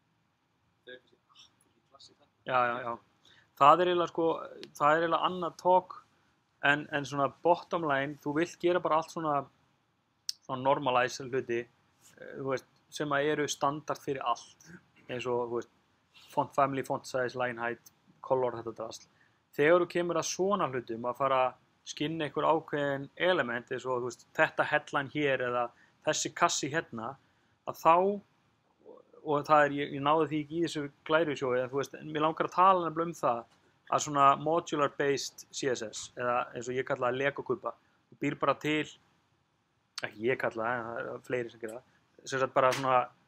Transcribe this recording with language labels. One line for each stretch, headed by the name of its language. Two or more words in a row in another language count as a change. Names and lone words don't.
Icelandic: Það er kannski, það er ekki klassi þarna. Já, já, já. Það er eiginlega annað talk en svona
English: bottom line,
Icelandic: þú vilt gera bara allt svona normalize hluti, þú veist, sem að eru standard fyrir allt, eins og, þú veist,
English: font family, font size, line height, color,
Icelandic: þetta drasl. Þegar þú kemur að svona hlutum, að fara að skinna einhver ákveðin element, eins og, þú veist, þetta headline hér eða þessi kassi hérna, að þá og það er, ég náði því ekki í þessu glærusjói, en þú veist, mér langar að tala nefnilega það að svona
English: modular based CSS,
Icelandic: eða eins og ég kalla það Lego-kubba, þú býr bara til, ekki ég kalla það, en það er fleiri sem gera það, sem sagt bara svona,